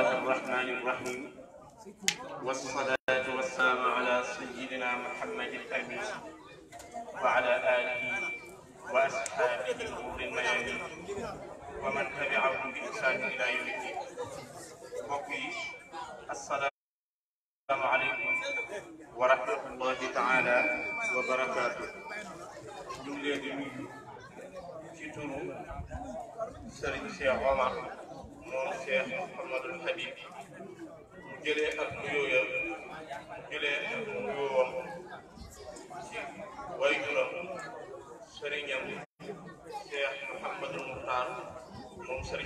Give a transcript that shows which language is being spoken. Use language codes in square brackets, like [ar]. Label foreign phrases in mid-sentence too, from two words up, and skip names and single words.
[ar] الرحمن الرحيم والصلاة والسلام على سيدنا محمد الأمين وعلى آله وأصحابه الغر الميامين ومن تبعهم بإحسان إلى يوم الدين. وقي السلام عليكم ورحمة الله تعالى وبركاته. [wo] جملة ci turu Serigne Cheikh Omar moom Cheikh Mouhamadul Habib mu jëlee ak nuyoo ci waajuram sëriñam Cheikh Mouhamadul Muxtaar moom Serigne